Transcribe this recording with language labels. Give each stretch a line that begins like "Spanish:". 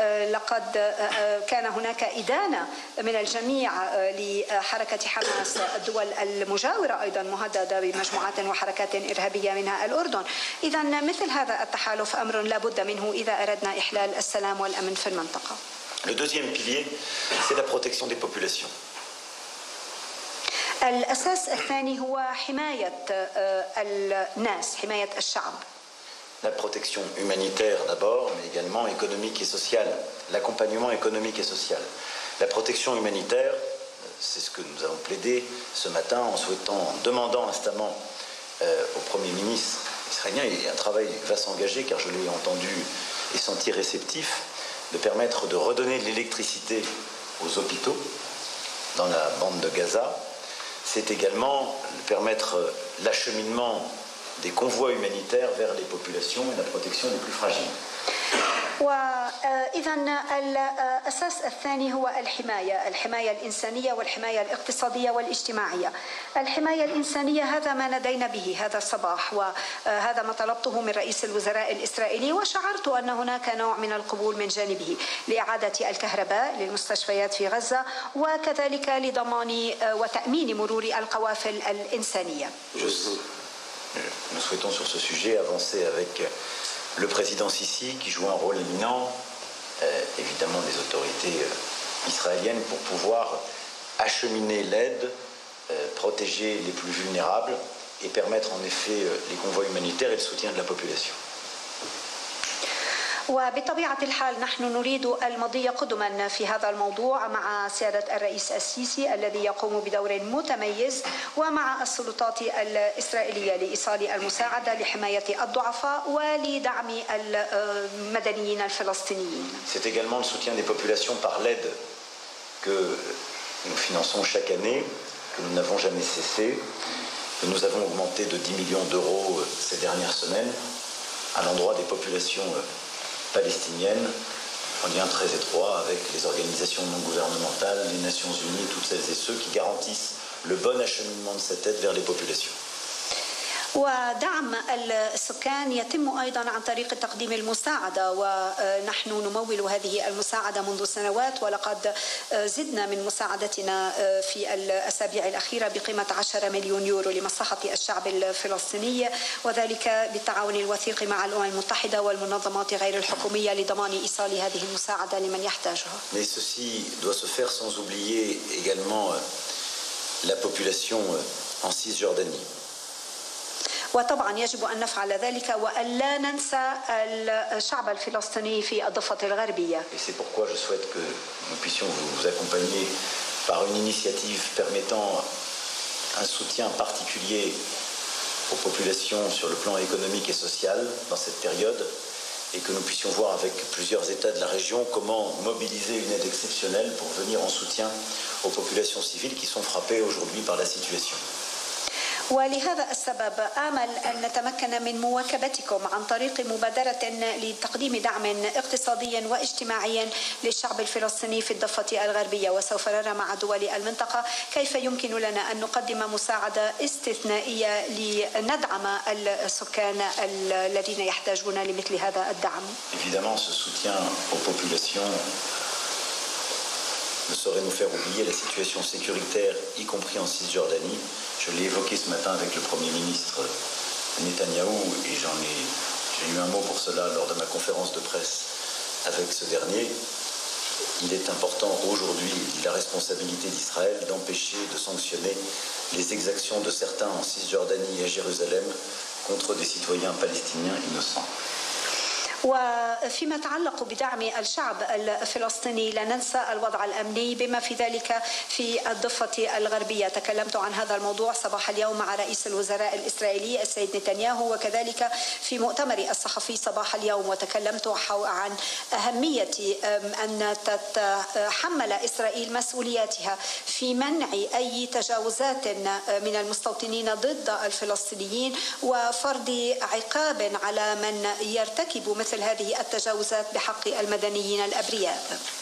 Arabic: لقد كان هناك إدانة من الجميع لحركة حماس. الدول المجاورة أيضا مهددة بمجموعات وحركات إرهابية منها الأردن. إذا مثل هذا التحالف أمر لا بد منه إذا أردنا إحلال السلام والأمن في المنطقة.
French: Le deuxième pilier, c'est la protection des populations.
Arabic: الأساس الثاني هو حماية الناس، حماية الشعب.
French: La protection humanitaire d'abord, mais également économique et sociale. L'accompagnement économique et social. La protection humanitaire, c'est ce que nous avons plaidé ce matin en demandant instamment au Premier ministre israélien, et un travail va s'engager car je l'ai entendu et senti réceptif, de permettre de redonner de l'électricité aux hôpitaux dans la bande de Gaza. C'est également permettre l'acheminement des convois humanitaires vers les populations et la protection des plus fragiles.
Arabic: وإذا الأساس الثاني هو الحماية الإنسانية والحماية الاقتصادية والاجتماعية. الحماية الإنسانية هذا ما ندينا به هذا الصباح، وهذا ما طلبته من رئيس الوزراء الإسرائيلي، وشعرت أن هناك نوع من القبول من جانبه لإعادة الكهرباء للمستشفيات في غزة، وكذلك لضمان وتأمين مرور القوافل الإنسانية.
French: Nous souhaitons sur ce sujet avancer avec le président Sisi qui joue un rôle éminent, évidemment des autorités israéliennes, pour pouvoir acheminer l'aide, protéger les plus vulnérables et permettre en effet les convois humanitaires et le soutien de la population.
Arabic: وبطبيعة الحال نحن نريد المضي قدما في هذا الموضوع مع سيادة الرئيس السيسي الذي يقوم بدور متميز ومع السلطات الإسرائيلية لإيصال المساعدة لحماية الضعفاء ولدعم المدنيين الفلسطينيين.
French: C'est également le soutien des populations par l'aide que nous finançons chaque année, que nous n'avons jamais cessé, que nous avons augmenté de 10 millions d'euros ces dernières semaines à l'endroit des populations palestinienne, en lien très étroit avec les organisations non gouvernementales, les Nations Unies, toutes celles et ceux qui garantissent le bon acheminement de cette aide vers les populations.
Arabic: ودعم السكان يتم أيضا عن طريق تقديم المساعدة، ونحن نمول هذه المساعدة منذ سنوات، ولقد زدنا من مساعدتنا في الأسابيع الأخيرة بقيمة 10 مليون يورو لمصلحة الشعب الفلسطيني، وذلك بالتعاون الوثيق مع الأمم المتحدة والمنظمات غير الحكومية لضمان إيصال هذه المساعدة لمن يحتاجها.
French: Mais ceci doit se faire sans oublier également la population en Cisjordanie.
Arabic: وطبعا يجب أن نفعل ذلك وألا ننسى الشعب الفلسطيني في الضفة الغربية.
French: Et c'est pourquoi je souhaite que nous puissions vous accompagner par une initiative permettant un soutien particulier aux populations sur le plan économique et social dans cette période, et que nous puissions voir avec plusieurs États de la région comment mobiliser une aide exceptionnelle pour venir en soutien aux populations civiles qui sont frappées aujourd'hui par la situation.
Arabic: ولهذا السبب آمل أن نتمكن من مواكبتكم عن طريق مبادرة لتقديم دعم اقتصادي واجتماعي للشعب الفلسطيني في الضفة الغربية، وسوف نرى مع دول المنطقة كيف يمكن لنا أن نقدم مساعدة استثنائية لندعم السكان الذين يحتاجون لمثل هذا الدعم.
French: Évidemment, ce soutien aux populations ne saurait nous faire oublier la situation sécuritaire, y compris en Cisjordanie. Je l'ai évoqué ce matin avec le Premier ministre Netanyahou et j'ai eu un mot pour cela lors de ma conférence de presse avec ce dernier. Il est important aujourd'hui, la responsabilité d'Israël, d'empêcher de sanctionner les exactions de certains en Cisjordanie et à Jérusalem contre des citoyens palestiniens innocents.
Arabic: وفيما يتعلق بدعم الشعب الفلسطيني لا ننسى الوضع الأمني بما في ذلك في الضفة الغربية. تكلمت عن هذا الموضوع صباح اليوم مع رئيس الوزراء الإسرائيلي السيد نتنياهو، وكذلك في مؤتمر الصحفي صباح اليوم، وتكلمت عن أهمية أن تتحمل إسرائيل مسؤولياتها في منع أي تجاوزات من المستوطنين ضد الفلسطينيين وفرض عقاب على من يرتكب مثل هذه التجاوزات بحق المدنيين الأبرياء.